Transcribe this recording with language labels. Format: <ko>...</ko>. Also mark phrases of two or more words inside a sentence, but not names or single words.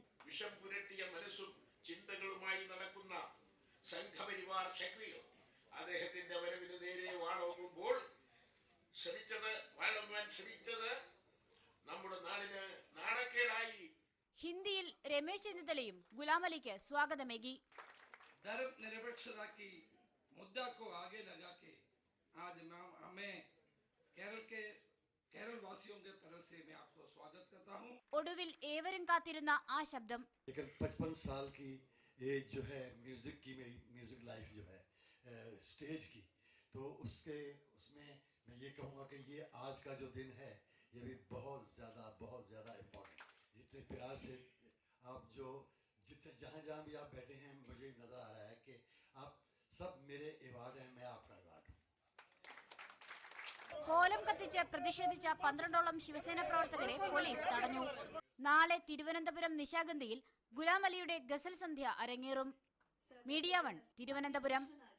<ml>വിഷം പുരട്ടിയ മനസ്സും ചിന്തകളുമായി നടക്കുന്ന സംഘപരിവാർ ശക്തികൾ അദ്ദേഹത്തിന്റെ വരവിന് നേരെ വാളോങ്ങുമ്പോൾ ശ്രമിച്ചത് നമ്മുടെ നാടിന് നാണക്കേടായി. ഹിന്ദിയിൽ രമേശ് ചെന്നിത്തലയും ഗുലാം അലിക്ക് സ്വാഗതമേകി.</ml> <hi>धर्मनिरपेक्षता की मुद्दा को आगे लगा के आज हमें केरल वासियों के तरफ से मैं आपको स्वागत करता हूं.</hi> <ml>ഒടുവിൽ ഏവരും കാത്തിരുന്ന ആ ശബ്ദം.</ml> <hi>55 साल की एज जो है म्यूजिक की, मेरी</hi> <en>music life</en> <hi>जो है स्टेज की, तो उसमें मैं ये कहूँगा कि ये आज का जो दिन है ये भी बहुत ज़्यादा इम्पोर्टेंट. जितने प्यार से आप जहाँ भी आप बैठे हैं, मुझे नज़र आ रहा है कि आप सब मेरे अवार्ड हैं, मैं आपका अवार्ड हूँ.</hi> <ml>കോലം കത്തിച്ച് പ്രതിഷേധിച്ച 12ഓളം ശിവസേന പ്രവർത്തകരെ പോലീസ് തടഞ്ഞു. നാളെ തിരുവനന്തപുരം നിശാഗന്ധിയിൽ ഗുലാം അലിയുടെ ഗസൽ സന്ധ്യ അരങ്ങേറും. മീഡിയ 1 തിരുവനന്തപുരം.</ml>